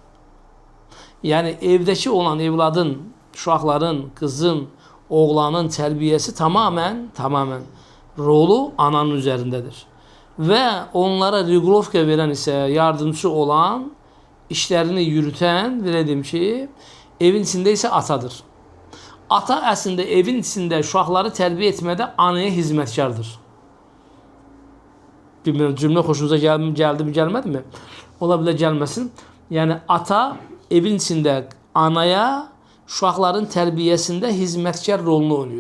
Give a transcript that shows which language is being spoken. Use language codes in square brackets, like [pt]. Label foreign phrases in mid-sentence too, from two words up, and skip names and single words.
[tr] Yani evdeki olan evladın, uşaqların, kızın, oğlanın terbiyesi tamamen rolü ananın üzerindedir. Ve onlara regulovka veren ise yardımcı olan, işlerini yürüten, dedim ki, evin içinde ise atadır. [az] Ata əslində evin içində uşaqları tərbiyə etmədə anaya hizmətkardır. Bilmirəm, cümlə xoşunuza gəldi mi, gəlmədi mi? Ola bilər gəlməsin. Yəni, ata evin içində anaya uşaqların tərbiyəsində hizmətkar rolunu oynayır.